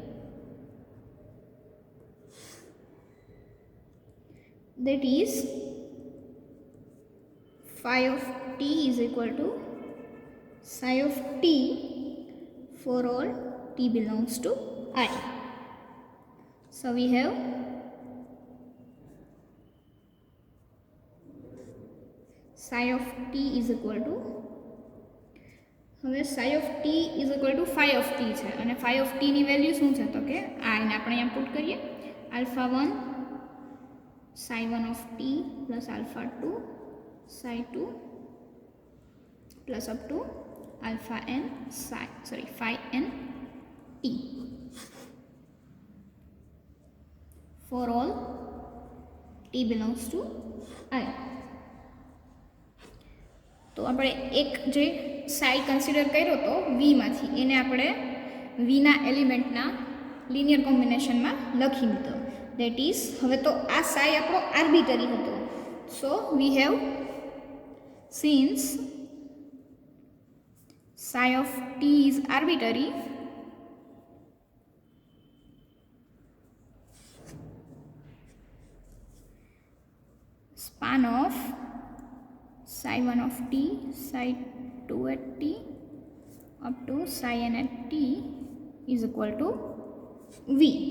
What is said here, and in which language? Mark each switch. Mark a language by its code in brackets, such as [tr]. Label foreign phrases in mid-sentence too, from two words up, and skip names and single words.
[en] That is phi of t is equal to psi of t for all t belongs to I. So we have psi of t is equal to, હવે psi of t is equal to phi of t [gu] છે અને [en] phi of t [gu] ની વેલ્યુ શું છે તો કે આ એને આપણે અહીંયા પુટ કરીએ [en] alpha 1 psi 1 of t plus alpha 2 psi 2 plus up to alpha n phi n t for all t belongs to I. [gu] તો આપણે એક જે સાઈ કન્સિડર કર્યો તો v માંથી એને આપણે v ના એલિમેન્ટના લિનિયર કોમ્બિનેશનમાં લખી દીધો. [en] that is [gu] હવે તો આ સાઈ આપણો આર્બિટરી હતો. [en] so we have since psi of t is arbitrary, span of psi 1 of t, psi 2 at t up to psi n at t is equal to v,